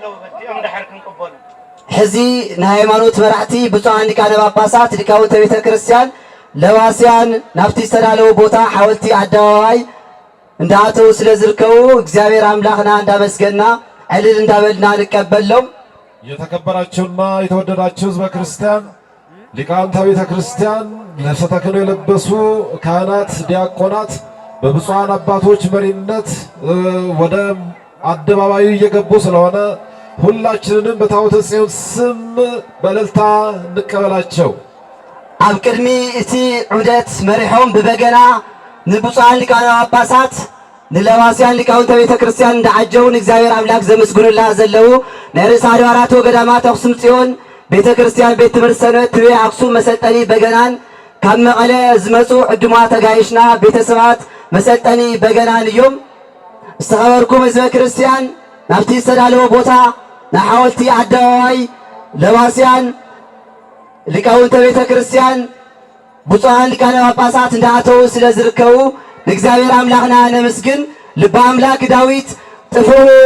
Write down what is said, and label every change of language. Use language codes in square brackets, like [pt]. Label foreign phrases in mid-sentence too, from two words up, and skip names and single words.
[ti] ሕዚ ንሃይማኖት መራሕቲ ብፁዓን ሊቃነ ጳጳሳት ሊቃውንተ ቤተ ክርስቲያን ለዋስያን ናፍቲ ዝተዳለወ ቦታ ሐወልቲ አደባባይ እንዳኣተው ስለዝርከቡ እግዚአብሔር አምላክና እንዳመስገና ዕልል እንዳበልና ንቀበሎም። [am] የተከበራችሁና የተወደዳችሁ ሕዝበ ክርስቲያን ሊቃውንተ ቤተ ክርስቲያን ልብሰ ተክህኖ የለበሱ ካህናት ዲያቆናት በብፁዓን አባቶች መሪነት ወደ አደባባዩ እየገቡ ስለሆነ ሁላችንንም በታቦተ ጽዮን ስም በእልልታ እንቀበላቸው። [ti] ኣብ ቅድሚ እቲ ዑደት መሪሖም ብበገና ንብፁዓን ሊቃነ ጳጳሳት ንለዋስያን ሊቃውንተ ቤተ ክርስቲያን እንዳዓጀውን እግዚአብሔር አምላክ ዘመስግኑላ ዘለው ናይ ርእሰ ኣድባራት ወገዳማት ኣክሱም ጽዮን ቤተ ክርስቲያን ቤት ትምህርቲ ሰንበት ትቤ ኣክሱም መሰልጠኒ በገናን ካብ መቐለ ዝመፁ ዕዱማት ተጋይሽና ቤተሰባት መሰልጠኒ በገናን እዮም። ዝተኸበርኩም ህዝበ ክርስቲያን ናብቲ ዝተዳለወ ቦታ ናይ ሓወልቲ ኣደባባይ ለዋስያን ሊቃውንተ ቤተ ክርስቲያን ብፁዓን ሊቃነ ጳጳሳት እንዳኣተው ስለ ዝርከቡ ንእግዚአብሔር አምላክና ነመስግን። ልበ አምላክ ዳዊት ጥፍኡ